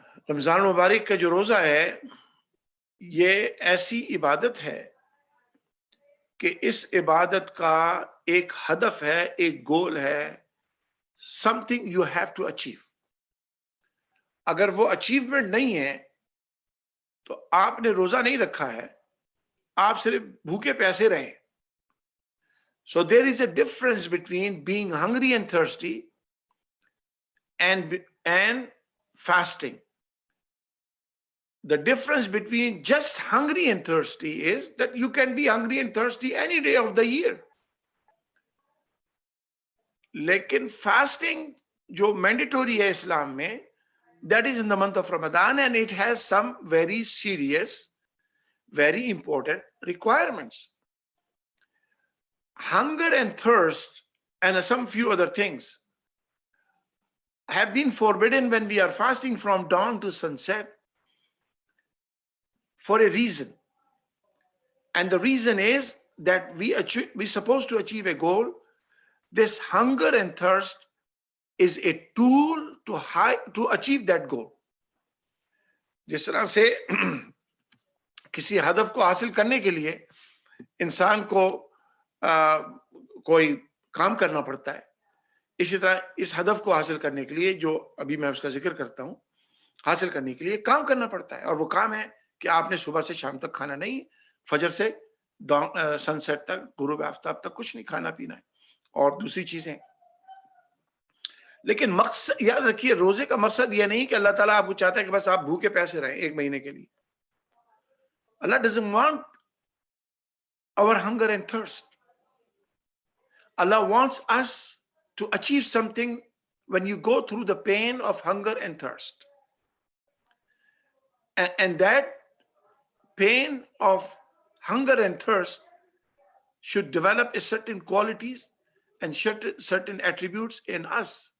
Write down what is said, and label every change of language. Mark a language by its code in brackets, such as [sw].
[ur] رمضان المبارک کا جو روزہ ہے یہ ایسی عبادت ہے کہ اس عبادت کا ایک ہدف ہے، ایک گول ہے، [en] something you have to achieve. [ur] اگر وہ اچیومنٹ نہیں ہے تو آپ نے روزہ نہیں رکھا ہے، آپ صرف بھوکے پیاسے رہیں. [en] So there is a difference between being hungry and thirsty and fasting. The difference between just hungry and thirsty is that you can be hungry and thirsty any day of the year. [ur] لیکن fasting جو mandatory ہے اسلام میں، [en] that is in the month of Ramadan, and it has some very serious, very important requirements. Hunger and thirst and some few other things have been forbidden when we are fasting from dawn to sunset for a reason. And the reason is that we're supposed to achieve a goal. This hunger and thirst is a tool to achieve that goal. [ur] جس طرح سے کسی ہدف کو حاصل کرنے کے لیے انسان کو کوئی کام کرنا پڑتا ہے، اسی طرح اس ہدف کو حاصل کرنے کے لیے جو ابھی میں اس کا ذکر کرتا ہوں، حاصل کرنے کے لیے کام کرنا پڑتا ہے، اور وہ کام ہے کہ آپ نے صبح سے شام تک کھانا نہیں، فجر سے سن سیٹ تک، غروب آفتاب تک کچھ نہیں کھانا پینا ہے، اور دوسری چیزیں. لیکن مقصد یاد رکھیے، روزے کا مقصد یہ نہیں کہ اللہ تعالیٰ آپ کو چاہتا ہے کہ بس آپ بھوکے پیاسے رہیں ایک مہینے کے لیے. [en] اللہ doesn't want our hunger and thirst. Allah wants us to achieve something when you go through the pain of hunger and thirst. And that pain of hunger and thirst should develop a certain qualities and certain attributes in us.